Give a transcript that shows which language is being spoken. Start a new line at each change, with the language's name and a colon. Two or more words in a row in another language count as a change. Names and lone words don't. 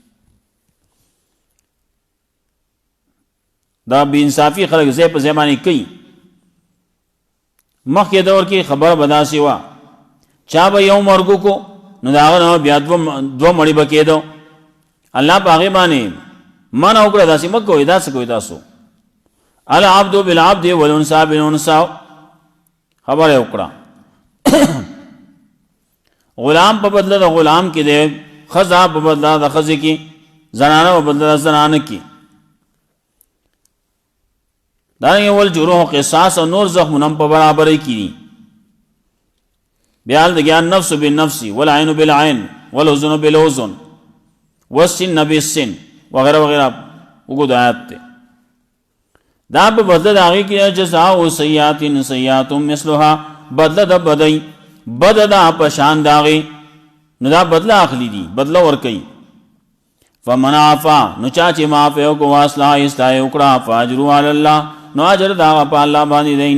Pashto: دا بې انصافي خلک ځای په ځای باندې کوي. مخکې دور کې خبره به داسې وه، چا به یو مرګو کو نو د هغه نه بیا دوه مړي به کېدو. الله په هغې باندې منع وکړه، داسې مه کوئ، داسې کوئ تاسو.
Arabic: العبد بالعبد والانثى بالانثى،
Pashto: خبره یې وکړه. غلام په بدله د غلام کې دی، ښځه په بدله د ښځې کې، زنانه په بدله د زنانه کې. دارنګې
Arabic: والجروح قصاص،
Pashto: او نور زخمونه هم په برابرۍ کې دي. بیا هلته
Arabic: النفس بالنفس والعین بالعین والحزن بالحزن والسن بالسن
Pashto: وغیرہ وغیرہ اوږد آیات دی. دا په بدله د هغې کې
Arabic: جزاء سیئات سیئات مثلها،
Pashto: بدله د بدی بد ده په شان د هغې، نو دا بدله اخلي دي، بدله ورکوي.
Arabic: فمن عفا،
Pashto: نو چا چې معافی وکړو، واصلح اصلاح یې وکړه،
Arabic: فاجروا علی الله،
Pashto: نو اجر د هغه په الله باندې دی.